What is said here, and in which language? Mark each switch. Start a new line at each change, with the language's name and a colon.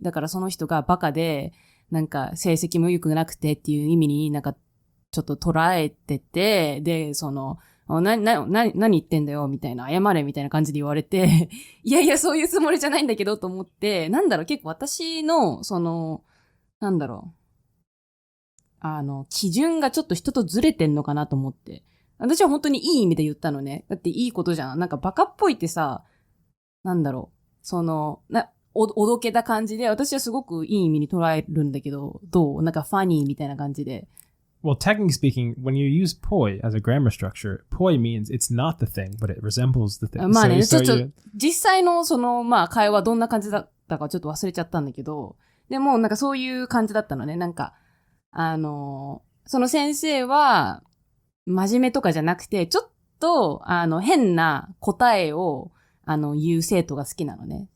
Japanese: だからその人がバカで、なんか成績も良くなくてっていう意味になんか、ちょっと捉えてて、で、何言ってんだよみたいな、謝れみたいな感じで言われて、いやいや、そういうつもりじゃないんだけどと思って、なんだろう、結構私の、なんだろう、基準がちょっと人とずれてんのかなと思って。私は本当にいい意味で言ったのね。だっていいことじゃん。なんかバカっぽいってさ、なんだろう、おどけた感じで、私はすごくいい意味に捉えるんだけど、どう？なんかファニーみたいな感じで。
English: Well, technically speaking, when you use poi as a grammar structure, poi means it's not the thing, but it resembles the thing.
Japanese: まあね、ちょっと、実際のまあ会話どんな感じだったかちょっと忘れちゃったんだけど、でもなんかそういう感じだったのね。なんか、その先生は、真面目とかじゃなくて、ちょっと、変な答えを、言う生徒が好きなのね。